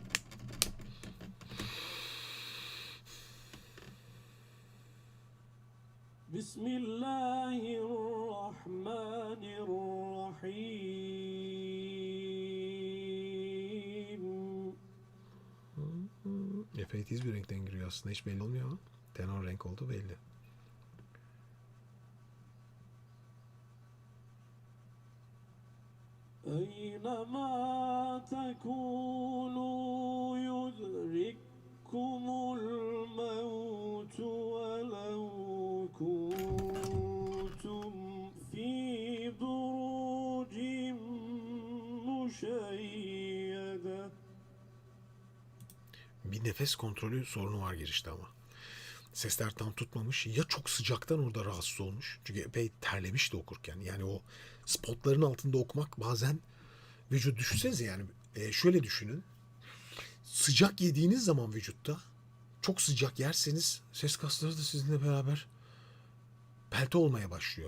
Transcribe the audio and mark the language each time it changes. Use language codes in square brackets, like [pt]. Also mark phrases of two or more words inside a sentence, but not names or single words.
[ar] Bismillahirrahmanirrahim. [tr] Epey tiz bir renkten giriyor aslında. Hiç belli olmuyor ama tenor renk olduğu belli. [ar] أينما تكونوا يدرككم الموت ولو كنتم في بروج مشيدة. [tr] Bir nefes kontrolü sorunu var girişte ama. Sesler tam tutmamış. Ya çok sıcaktan orada rahatsız olmuş. Çünkü epey terlemiş de okurken. Yani o spotların altında okumak bazen vücut düşünsenize yani. Şöyle düşünün. Sıcak yediğiniz zaman vücutta çok sıcak yerseniz ses kasları da sizinle beraber pelte olmaya başlıyor.